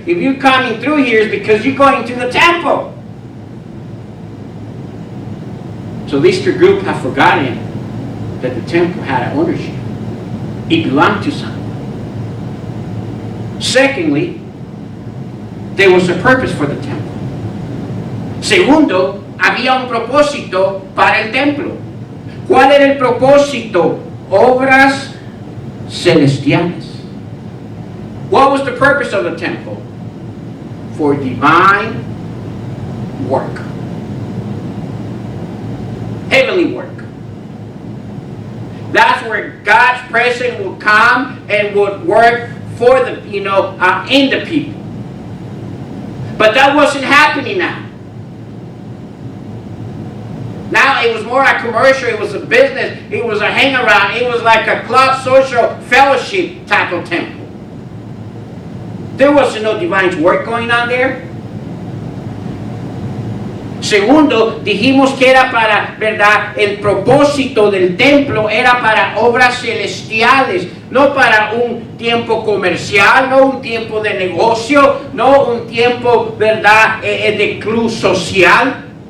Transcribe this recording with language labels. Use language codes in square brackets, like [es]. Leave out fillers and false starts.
[en] If you're coming through here, it's because you're going to the temple. So these three groups have forgotten that the temple had an ownership. It belonged to someone. Secondly, there was a purpose for the temple. [es] Segundo, había un propósito para el templo. ¿Cuál era el propósito? Obras celestiales. [en] What was the purpose of the temple? For divine work. Heavenly work. That's where God's presence would come and would work for the, in the people. But that wasn't happening now. Now it was more a commercial, it was a business, it was a hang around, it was like a club, social, fellowship type of temple. There wasn't no divine work going on there. [es] Segundo, dijimos que era para, ¿verdad? El propósito del templo era para obras celestiales, no para un tiempo comercial, no un tiempo de negocio, no un tiempo, ¿verdad? De club social.